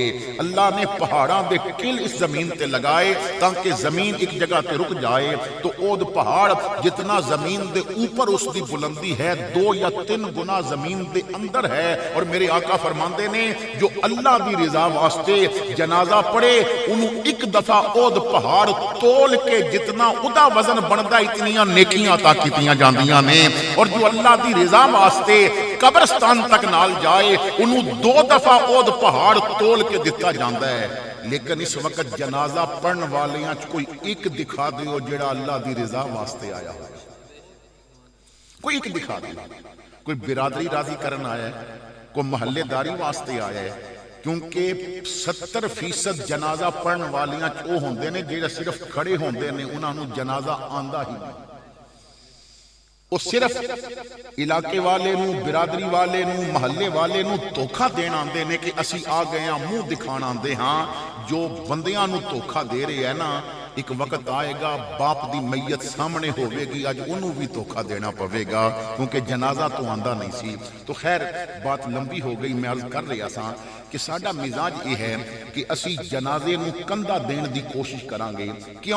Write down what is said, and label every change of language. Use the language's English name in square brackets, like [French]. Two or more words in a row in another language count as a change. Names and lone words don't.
[Punjabi] اللہ نے پہاڑاں دے کل اس زمین تے لگائے تاکہ زمین ایک جگہ تے رک جائے تو اود پہاڑ جتنا زمین دے اوپر اس دی بلندی ہے 2 یا 3 گنا زمین دے اندر ہے۔ اور میرے آقا فرماندے نے جو اللہ دی رضا واسطے جنازہ پڑھے انہوں ایک دفعہ اود پہاڑ تول کے جتنا ادا وزن بندا اتنیاں نیکیاں عطا کیتیاں جاندیاں نے۔ اور جو اللہ دی رضا واسطے قبرستان تک نال جائے انہوں 2 دفعہ اود پہاڑ تول کے دتا جاندا ہے۔ لیکن اس وقت جنازہ پڑھن والیاں کوئی ایک دکھا دیو جڑا اللہ دی رضا واسطے آیا ہو، کوئی ایک دکھا دیو۔ کوئی برادری راضی کرن آیا ہے، کوئی محلے داری واسطے آیا ہے، کیونکہ 70% جنازہ پڑھن والیاں او ہوندے نے جڑے صرف کھڑے ہوندے نے، انہاں نوں جنازہ آندا ہی نہیں۔ وہ صرف علاقے والے نوں، برادری والے نوں، محلے والے نوں دھوکھا دین آندے نے کہ اسی آ گئے ہاں، منہ دکھان آندے ہاں۔ جو بندیاں نوں دھوکھا دے رہے ہیں نا، ایک وقت آئے گا باپ دی میت سامنے ہوئے گی، آج انہوں بھی دھوکھا دینا پوے گا کیونکہ جنازہ تو آندہ نہیں سی۔ تو خیر بات لمبی ہو گئی، میں عرض کر رہا سا کہ ساڈا مزاج یہ ہے کہ اسی جنازے نوں کندھا دین دی کوشش کرانگے، کیوں؟